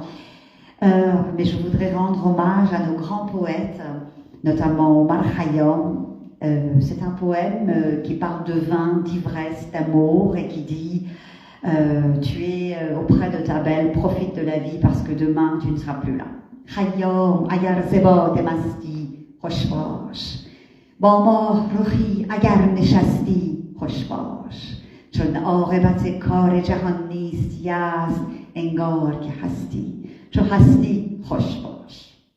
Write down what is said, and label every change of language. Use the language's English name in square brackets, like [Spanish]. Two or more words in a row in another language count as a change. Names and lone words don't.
[French] Mais je voudrais rendre hommage à nos grands poètes, notamment Omar Khayyam. C'est un poème qui parle de vin, d'ivresse, d'amour et qui dit tu es auprès de ta belle, profite de la vie parce que demain tu ne seras plus là. [Persian] Khayyam, اگر ز باده مستی, خوش باش با ماه رخی اگر نشستی خوش باش چون عاقبت کار جهان نیست یزد انگار که هستی چو هستی خوش باش